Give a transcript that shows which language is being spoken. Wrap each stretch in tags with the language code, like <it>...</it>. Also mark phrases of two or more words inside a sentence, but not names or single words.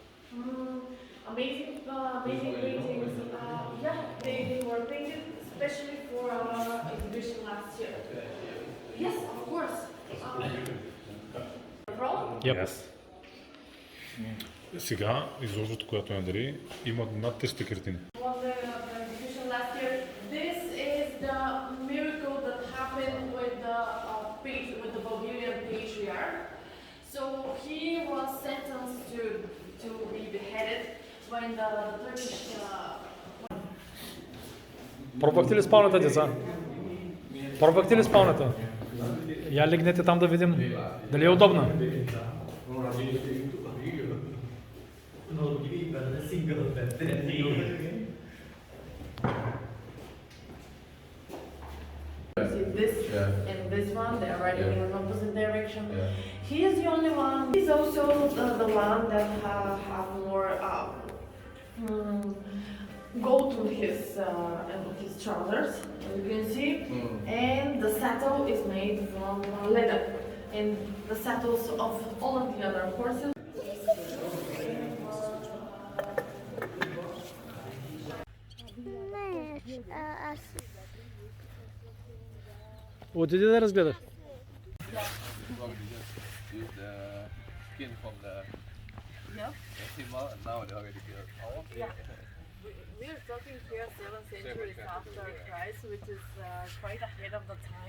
<en>Amazing paintings. Yeah, they were painted especially for our exhibition last year. Yes, of course. Yep.</en> <bg>Сега изложбата, която я дари, има над 300 картини.</bg> <en>Was the exhibition last year. This is the miracle that happened with the Bulgarian patriarch. So he was sentenced to be beheaded when the Turkish.</en> <bg>Пробвахте ли спалнята, деца? Пробвахте ли спалнята? Я легнете там да видим дали е удобна.</bg> <en>See this and this one, they are riding in an opposite direction. He is the only one. He's also the one that have more gold on his trousers, as you can see. And the saddle is made from leather. And the saddles of all of the other horses.</en> <bg>Аз Отиди да разгледаш.</bg> <en>Use the skin from the animal and now they already killed. We are talking here 7th century after Christ, which is quite ahead of the time.</en>